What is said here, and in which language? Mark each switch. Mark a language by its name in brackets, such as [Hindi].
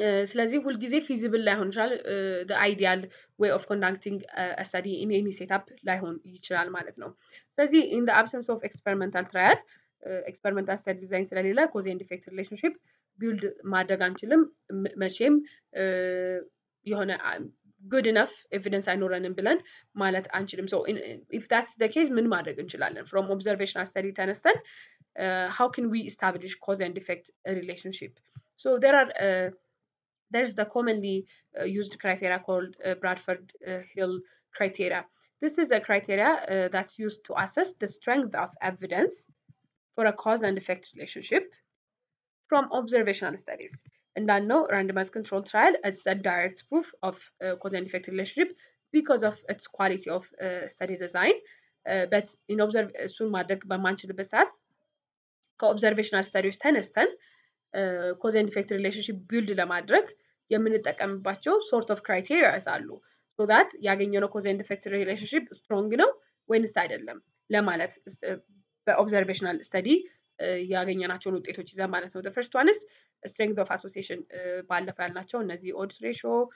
[Amharic] ስለዚህ ሁልጊዜ ፊዚብል ላይሆን ይችላል። [English] the ideal way of conducting a study in any setup [Amharic] ላይሆን ይችላል ማለት ነው። ስለዚህ [English] in the absence of experimental trial [Amharic] experimental study design ስለሌለ cause and effect relationship build ማድረግ አንችልም። መቼም የሆነ good enough evidence አይኖረንም ብለን ማለት አንችልም። [English] so if that's the case [Amharic] ምን ማድረግ እንችላለን? [English] from observational study [Amharic] ተነስተን [English] how can we establish cause and effect relationship? So there's the commonly used criteria called Bradford Hill criteria. This is a criteria that's used to assess the strength of evidence for a cause and effect relationship from observational studies. And I know randomized control trial, it's a direct proof of cause and effect relationship because of its quality of study design. [Amharic] But in soon ማድረግ በማንችልበት ሰዓት ከኦብዘርቬሽናል ስታዲዎች ተነስተን ኮዝ ኤንድ ኢፌክት ሪሌሽንሺፕ ቢልድ ለማድረግ የምንጠቀምባቸው ሶርት ኦፍ ክራይቴሪያስ አሉ። [English] ሶ ዳት [Amharic] ያገኘነው ኮዝ ኤንድ ኢፌክት ሪሌሽንሺፕ ስትሮንግ ነው ወይንስ አይደለም ለማለት በኦብዘርቬሽናል ስተዲ ያገኘናቸውን ውጤቶች ይዘን ማለት ነው። [English] ፈርስት ዋን ኢዝ ስትሬንግዝ ኦፍ አሶሲዬሽን [Amharic] ባለፈው ያልናቸው እነዚህ ኦድስ ሬሽዮ፣